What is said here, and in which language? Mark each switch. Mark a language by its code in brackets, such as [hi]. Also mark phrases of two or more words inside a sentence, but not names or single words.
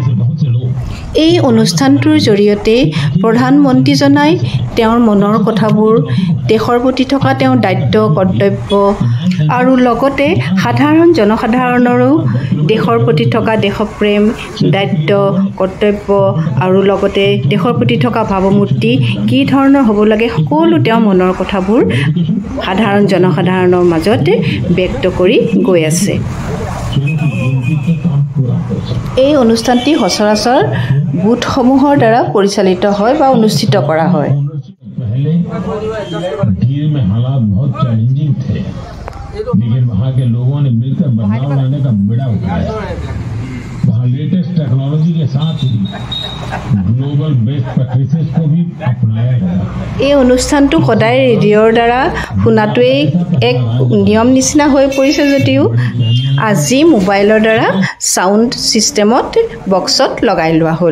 [as] এই অনুষ্ঠানটোৰ জৰিয়তে প্ৰধানমন্ত্ৰীজনাই তেওঁৰ মনৰ কথাবোৰ, দেশৰ প্ৰতি থকা তেওঁৰ দায়িত্ব কৰ্তব্য আৰু লগতে সাধাৰণ জনসাধাৰণৰো দেশৰ প্ৰতি থকা দেশপ্ৰেম, দায়িত্ব কৰ্তব্য আৰু লগতে দেশৰ প্ৰতি থকা ভাৱমূৰ্তি কি ধৰণৰ হ'ব লাগে, সকলো তেওঁৰ মনৰ কথাবোৰ সাধাৰণ জনসাধাৰণৰ মাজত ব্যক্ত কৰি গৈ আছে। এই অনুষ্ঠানটি সচৰাচৰ বুথসমূহৰ দ্বাৰা পৰিচালিত হয় বা অনুষ্ঠিত কৰা হয়। [hi] लेकिन वहाँ के लोगों ने मिलकर बदलाव लाने का बेड़ा उठाया। वहाँ [en] latest technology [hi] के साथ ही [en] global best practices [hi] को भी अपनाया गया। [as] এই অনুষ্ঠানটো সদায় ৰেডিঅ'ৰ দ্বাৰা শুনাটোৱেই এক নিয়ম নিচিনা হৈ পৰিছে যদিও আজি মোবাইলৰ দ্বাৰা [en] sound systemত [as] বক্সত লগাই লোৱা হ'ল।